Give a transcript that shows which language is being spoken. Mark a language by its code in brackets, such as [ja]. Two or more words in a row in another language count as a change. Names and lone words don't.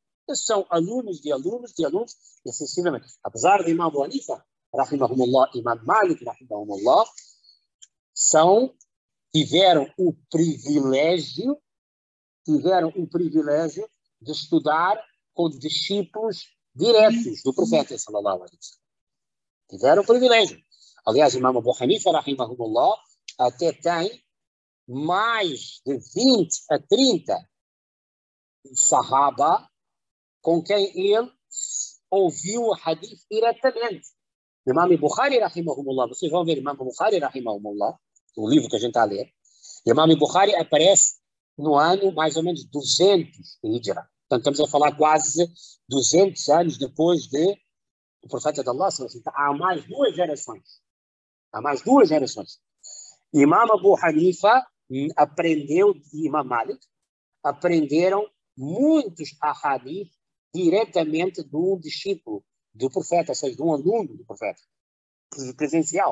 [pt] Esses são alunos de alunos de alunos, e assim sucessivamente. Apesar de Imam Abu Hanifa, rahimahumullah, Imam Malik, rahimahumullah, tiveram o privilégio de estudar com discípulos diretos do profeta [ar] صلى الله عليه وسلم. [pt] Tiveram o privilégio. Aliás, Imam Abu Hanifa, rahimahumullah, até tem mais de 20 a 30 sahaba com quem ele ouviu o hadith diretamente. Imam Bukhari, rahimahumullah, vocês vão ver Imam Bukhari, rahimahumullah, o livro que a gente está a ler. Imam Bukhari aparece no ano mais ou menos 200 de Hijra. Portanto, estamos a falar quase 200 anos depois do profeta de Allah. Há mais 2 gerações. Imam Abu Hanifa aprendeu de Imam Malik, aprenderam muitos ahadith diretamente de um discípulo do profeta, ou seja, de um aluno do profeta, presencial.